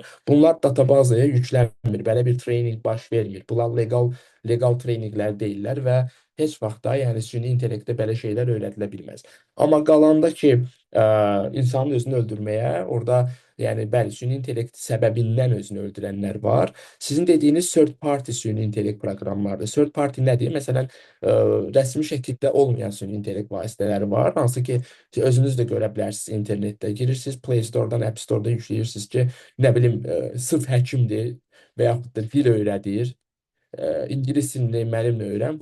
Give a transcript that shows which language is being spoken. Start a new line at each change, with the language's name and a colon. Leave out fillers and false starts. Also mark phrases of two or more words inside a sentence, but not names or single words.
Azerbaijani: Bunlar databazaya yüklənmir. Belə bir treyninq baş vermir. Bunlar legal treyninqlər deyillər və heç vaxt da yəni süni intellektə belə şeylər öyrədilə bilməz. Amma qalanda ki, insanın özünü öldürməyə, orada yəni bəli, süni intellekt səbəbindən özünü öldürənlər var. Sizin dediyiniz
English: third party
Azerbaijani: süni intellekt proqramlardır.
English: Third party
Azerbaijani: nədir? Məsələn, rəsmi şəkildə olmayan süni intellekt vasitələri var. Hansı ki, özünüz də görə bilərsiniz internetdə. Girirsiniz Play Store-dan, App Store-dan yükləyirsiniz ki, nə bilim, sırf həkimdir və yaxud da dil öyrədir, ingilis dilini müəllimlə öyrən.